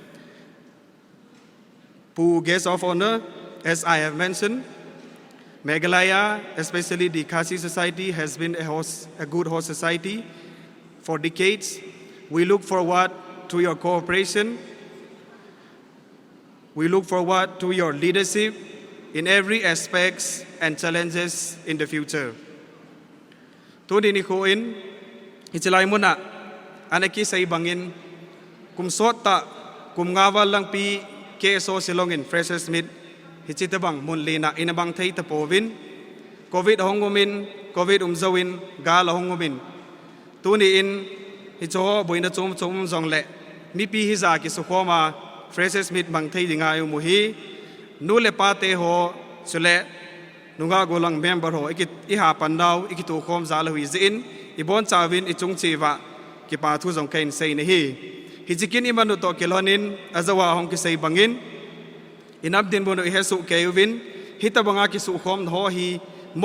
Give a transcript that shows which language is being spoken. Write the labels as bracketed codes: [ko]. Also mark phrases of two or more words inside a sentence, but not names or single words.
[en] Pu guest of honor, as I have mentioned, Meghalaya, especially the Khasi society, has been a good host society for decades. We look forward to your cooperation. We look forward to your leadership in every aspect and challenges in the future. [tcz] Tudi ni ko in, itilay mo na, anaki sa ibangin, kum sota, kum ngawal lang pi KSO Shillong in Freshers Meet, hichitabang munli na inabang tay tapovin, COVID hongumin, COVID umzawin, gala hongumin. Tuni in, hicho boy na chum zong le, mi pi hiza ki sukoma, Freshers Meet bang tay di nga umuhi, nule pate ho, sule, nunga gulang member ho, ikit ihapan daw, ikitukom zala hui zin, ibon chawin ichung chiva, ki patu zong kain say nahi. Hijikin imanu to kilonin, azawa hong kisay bangin, inabdin mo no ihesu kayuvin, hita banga kisukom ho hi, mo